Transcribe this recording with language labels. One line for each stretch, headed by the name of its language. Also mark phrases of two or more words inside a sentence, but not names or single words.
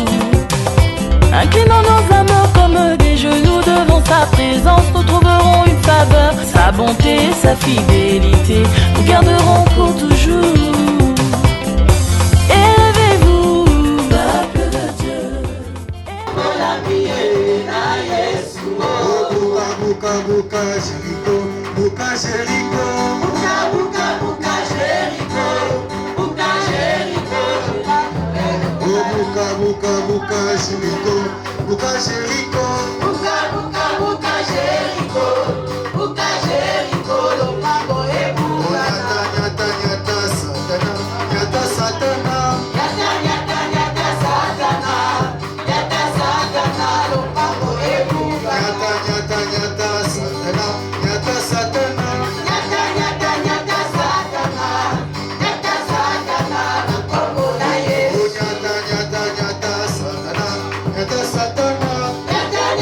French: Inclinons nos âmes comme des genoux devant sa présence, nous trouverons une faveur, sa bonté, sa fidélité, nous garderons pour toujours. Élevez-vous, peuple de Dieu.
Lingala: Buka buka Jericho, buka Jericho, buka buka buka Jericho, buka Jericho. Oh buka buka buka Jericho, buka Jericho, buka buka buka Jericho, buka Jericho. Lo pago e buka. Nyata nyata satana, nyata satana, nyata nyata nyata satana, nyata satana. Lo pago e buka. Nyata nyata nyata satana, nyata satana, nyata nyata nyata satana, nyata satana. Lo pago na Yesu. Nyata nyata nyata satana, nyata satana, nyata